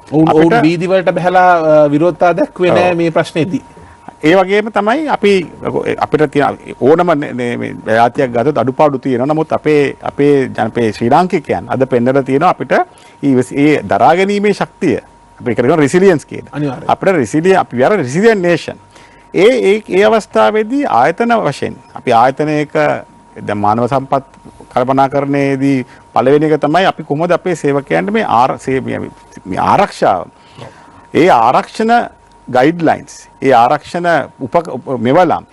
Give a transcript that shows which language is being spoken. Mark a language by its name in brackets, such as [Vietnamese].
[Sinhala] ඔවුන් වීදි වලට බහලා විරෝධතා දැක්ුවේ නෑ මේ ප්‍රශ්නේදී. ඒ වගේම තමයි අපිට තියෙන ඕනම ජාතියක් ගත්තොත් අඩුපාඩු තියෙනවා. නමුත් අපේ ශ්‍රී ලාංකිකයන් අද පෙන්නලා තියෙනවා අපිට ඒ දරා ගැනීමේ ශක්තිය අපි කරගෙන රිසිලියන්ස් කියන. අපිට අපි [English] are a resilient nation. [Sinhala] ඒ අවස්ථාවේදී ආයතන වශයෙන් අපි ආයතනයක දැන් මානව සම්පත් කල්පනාකරණයේදී පළවෙනි එක තමයි අපි කොහොමද අපේ සේවකයන්ට මේ ආරක්ෂාව ඒ ආරක්ෂණ ගයිඩ්ලයින්ස් ඒ ආරක්ෂණ මෙවලම්